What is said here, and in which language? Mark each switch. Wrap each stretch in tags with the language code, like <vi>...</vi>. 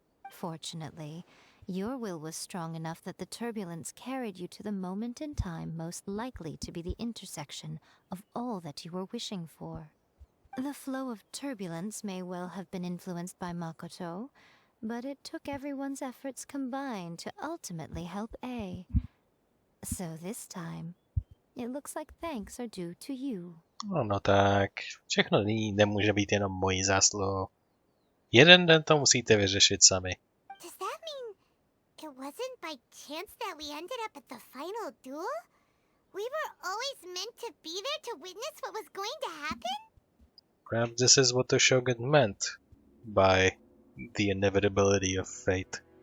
<en>Fortunately, your will was strong enough that the turbulence carried you to the moment in time most likely to be the intersection of all that you were wishing for. The flow of turbulence may well have been influenced by Makoto, but it took everyone's efforts combined to ultimately help A. So this time, it looks like thanks are due to you.</en> <cs>No tak, všechno nemůže být jenom mojí zásluhou. Jeden den to musíte vyřešit sami.</cs> <en>Does that mean it wasn't by chance that we ended up at the final duel? We were always meant to be there to witness what was going to happen? Perhaps this is what the Shogun meant by the inevitability of fate.</en>